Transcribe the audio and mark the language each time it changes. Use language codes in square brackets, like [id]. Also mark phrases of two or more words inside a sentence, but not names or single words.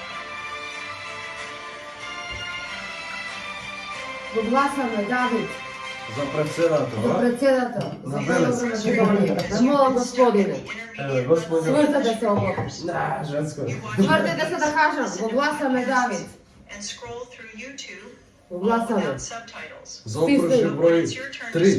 [mk] Го гласаме, Давид. За председател, За а? председател. На Белес. На мола господине. Еве, господи. Свртете се ово. Да, женско. Свртете се да кажам. Го гласаме, Давид. [en] And scroll through YouTube [mk] Го гласаме. [en] without subtitles. [mk] За окружje [en] When [mk] број [en] it's your turn to [mk] 3.